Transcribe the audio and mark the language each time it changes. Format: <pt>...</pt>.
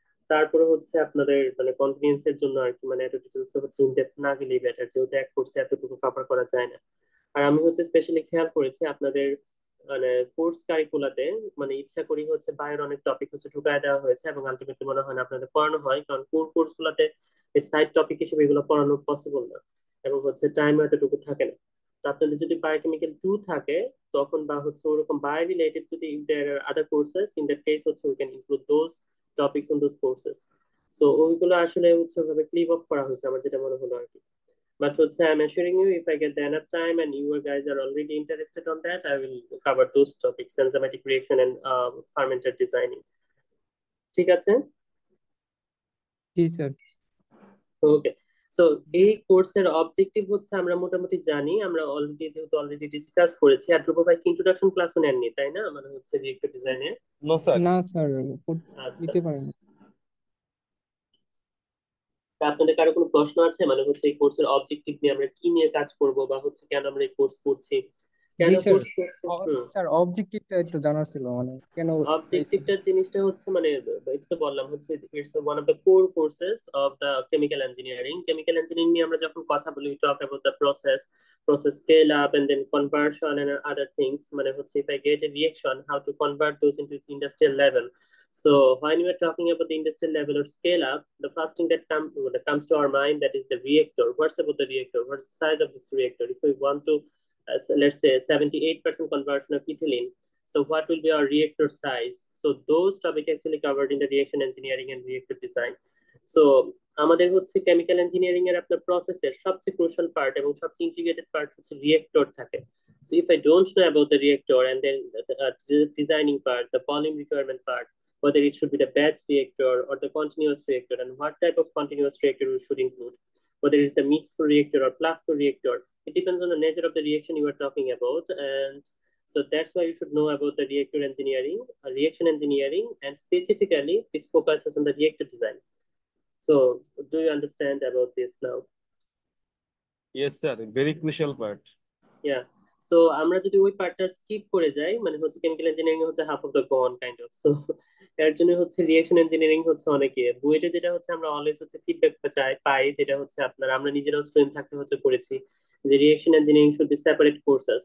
<bn>তারপরে হচ্ছে আপনাদের মানে কনভিনিয়েন্স এর জন্য আর কি, মানে এত ডিটেলস হচ্ছে ইনডেপথ না গেলেই বেটার, যেহেতু এক কোর্সে এতটুকু কভার করা যায় না। আর আমি হচ্ছে স্পেশালি খেয়াল করেছি আপনাদের মানে কোর্স কারিকুলাতে, মানে ইচ্ছা করি হচ্ছে বাইরের অনেক টপিক হচ্ছে ঢুকায় দেওয়া হয়েছে, এবং আলটিমেটলি মনে হয় না আপনাদের পড়ানো হয়, কারণ কোর কোর্স গুলাতে সাইড টপিক হিসেবে এগুলো পড়ানো পসিবল না, এবং হচ্ছে টাইম এতটুকু থাকে না। তো আপনাদের যদি বায়োকেমিক্যাল 2 থাকে, তখন বা হচ্ছে ওরকম বায়ো রিলেটেড যদি</bn> <en>there are other courses, in that case হচ্ছে we can include those topics on those courses.</en> <bn>So ওইগুলো আসলে হচ্ছে ওইভাবে ক্লিপ অফ করা হয়েছে আমার যেটা মনে হলো আর কি।</bn> <en>But হচ্ছে I'm assuring you, if I get the enough time and you guys are already interested on that, I will cover those topics, enzymatic reaction and fermenter designing.</en> <bn>ঠিক আছে? জি স্যার। ওকে। সো এই কোর্সের অবজেক্টিভ হচ্ছে আমরা মোটামুটি জানি, আমরা অলরেডি ডিসকাস করেছি। আর ধ্রুব ভাই কি ইন্ট্রোডাকশন ক্লাসও নেননি তাই না, মানে হচ্ছে রিয়েক্টর ডিজাইনে?</bn> <en>No sir.</en> <bn>না স্যার, আচ্ছা, দিতে পারেন। তা আপনাদের কারো কোনো প্রশ্ন আছে, মানে হচ্ছে এই কোর্সের অবজেক্টিভ নিয়ে আমরা কি নিয়ে কাজ করব, বা হচ্ছে কেন আমরা এই কোর্স করছি, কেন জি স্যার। কোর্স করছি? স্যার অবজেক্টিভটা একটু জানার ছিল, মানে কেন এই অবজেক্টিভটার জিনিসটা হচ্ছে মানে এটা তো বললাম হচ্ছে</bn> <en>It's one of the core courses of the chemical engineering.</en> <bn>Chemical engineering নিয়ে আমরা যখন কথা বলি,</bn> <en>we talk about the process scale up and then conversion and other things, মানে হচ্ছে if I get a reaction, how to convert those into industrial level. So when we are talking about the industrial level or scale up, the first thing that comes to our mind, that is the reactor. What's about the reactor? What's the size of this reactor? If we want to let's say 78% conversion of ethylene, so what will be our reactor size? So those topic actually covered in the reaction engineering and reactor design.</en> <bn>So আমাদের হচ্ছে chemical engineering এর আপনার প্রসেসের সবচেয়ে crucial part এবং সবচেয়ে integrated part হচ্ছে reactor থাকে।</bn> <en>So if I don't know about the reactor and then the designing part, the volume requirement part, whether it should be the batch reactor or the continuous reactor, and what type of continuous reactor we should include, whether it's the mixed flow reactor or plug flow reactor, it depends on the nature of the reaction you are talking about. And so that's why you should know about the reactor engineering, reaction engineering, and specifically this focuses on the reactor design. So do you understand about this now? Yes sir, very crucial part. Yeah.</en> <bn>So আমরা যদি ওই পার্টটা skip করে যাই, মানে হচ্ছে chemical engineering হচ্ছে</bn> <en>Half of the gone kind of.</en> <bn>So এর জন্য হচ্ছে রিয়েকশন ইঞ্জিনিয়ারিং হচ্ছে অনেকে বুয়েটে যেটা হচ্ছে আমরা অলওয়েজ হচ্ছে ফিডব্যাক পাই, যেটা হচ্ছে আপনার আমরা নিজেরাও স্টুডেন্ট থাকতে হচ্ছে করেছি যে reaction engineering</bn> <en>Should be separate courses.</en>